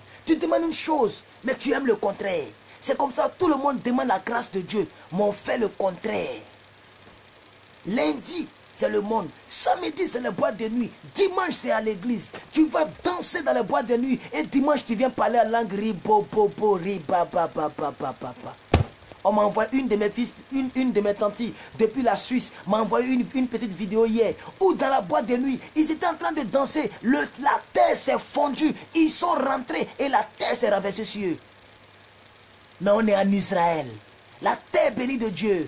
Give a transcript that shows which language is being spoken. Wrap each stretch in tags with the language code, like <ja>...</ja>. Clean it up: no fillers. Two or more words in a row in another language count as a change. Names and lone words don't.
<fr>Tu demandes une chose, mais tu aimes le contraire. C'est comme ça, tout le monde demande la grâce de Dieu, mais on fait le contraire. Lundi, c'est le monde. Samedi, c'est les boîtes de nuit. Dimanche, c'est à l'église. Tu vas danser dans les boîtes de nuit. Et dimanche, tu viens parler en langue ribo-bo-bo, riba-ba-ba-ba-ba-ba. On m'a envoyé une de mes fils, une de mes tantes depuis la Suisse, m'a envoyé une petite vidéo hier où dans la boîte de nuit, ils étaient en train de danser. La terre s'est fondue. Ils sont rentrés et la terre s'est renversée sur eux. Mais on est en Israël. La terre bénie de Dieu.</fr>